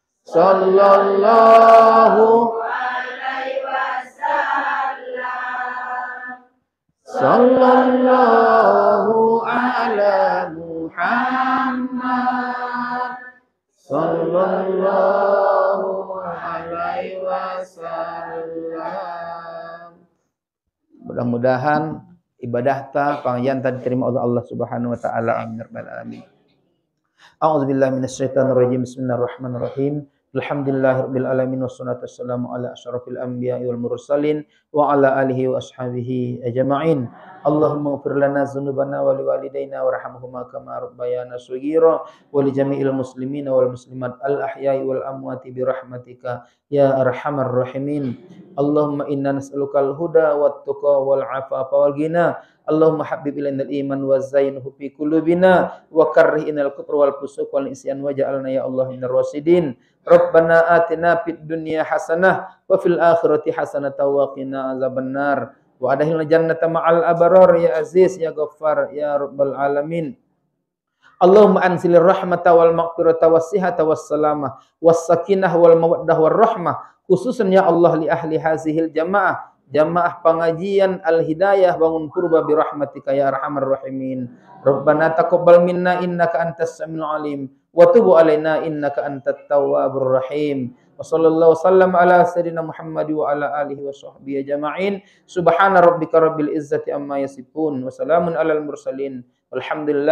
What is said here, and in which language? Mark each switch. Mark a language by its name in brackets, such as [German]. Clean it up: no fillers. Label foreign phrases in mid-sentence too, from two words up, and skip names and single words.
[Arabic] صلى الله عليه وسلم. صلى الله على محمد. صلى الله عليه وسلم. Mudah-mudahan ibadah ta pangyan ta diterima oleh Allah سبحانه وتعالى. آمين يا رب العالمين. أعوذ بالله من الشيطان الرجيم. بسم الله الرحمن الرحيم. الحمد لله رب العالمين والصلاة والسلام على أشرف الأنبياء والمرسلين وعلى آله وأصحابه أجمعين. اللهم اغفر لنا ذنوبنا ولوالدينا وارحمهما كما ربيانا صغيرا ولجميع المسلمين والمسلمات الأحياء والأموات برحمتك يا أرحم الراحمين. اللهم إنا نسألك الهدى والتقى والعفاف والغنى اللهم حبب إلينا الإيمان وزينه في قلوبنا وكره إلينا الكفر والفسوق والعصيان واجعلنا يا الله من الراشدين. ربنا آتنا في الدنيا حسنة وفي الآخرة حسنة وقنا عذاب النار. وأدخلنا الجنة مع الأبرار يا عزيز يا غفار يا رب العالمين. اللهم أنزل الرحمة والمغفرة والصحة والسلامة والسكينة والمودة والرحمة خصوصا يا الله لأهل هذه الجماعة pengajian al hidayah bangun kurba برحمتك يا أرحم الراحمين. ربنا تقبل منا إنك أنت السميع العليم وتب علينا إنك أنت التواب الرحيم. وصلى الله سلم على سيدنا محمد وعلى آله وصحبه أجمعين. سبحان ربك رب العزة عما يصفون وسلام على المرسلين.